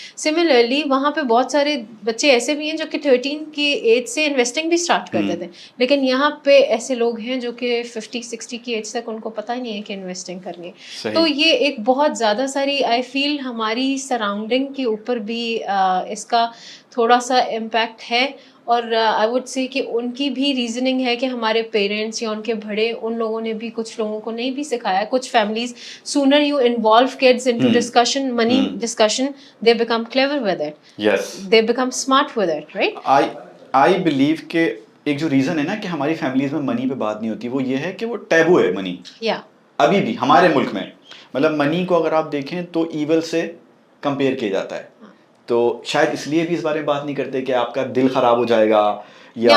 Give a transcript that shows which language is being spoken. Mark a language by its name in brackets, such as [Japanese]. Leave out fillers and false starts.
[Urdu] Similarly وہاں پہ بہت سارے بچے ایسے بھی ہیں جو کہ 13 کی ایج سے انویسٹنگ بھی اسٹارٹ کر دیتے ہیں, لیکن یہاں پہ ایسے لوگ ہیں جو کہ 50-60 کی ایج تک ان کو پتہ ہی نہیں ہے کہ انویسٹنگ کرنی ہے. تو یہ ایک بہت زیادہ ساری آئی فیل ہماری سراؤنڈنگ کے اوپر بھی اس کا تھوڑا سا امپیکٹ ہے. اور [English] I would say [Urdu] کہ ان کی بھی ریزننگ ہے کہ ہمارے پیرنٹس یا ان کے بڑے, ان لوگوں نے بھی کچھ لوگوں کو نہیں بھی سکھایا. [English] کچھ families sooner you involve kids into discussion, money discussion, they become clever with it, they become smart with it, right. I believe [Urdu] کہ ایک جو ریزن ہے نا کہ ہماری فیملیز میں منی پہ بات نہیں ہوتی, وہ یہ ہے کہ وہ ٹیبو ہے منی. ابھی بھی ہمارے ملک میں مطلب منی کو اگر آپ دیکھیں تو ایول سے کمپیئر کیا جاتا ہے. تو شاید اس لیے بھی اس بارے میں بات نہیں کرتے کہ آپ کا دل خراب ہو جائے گا یا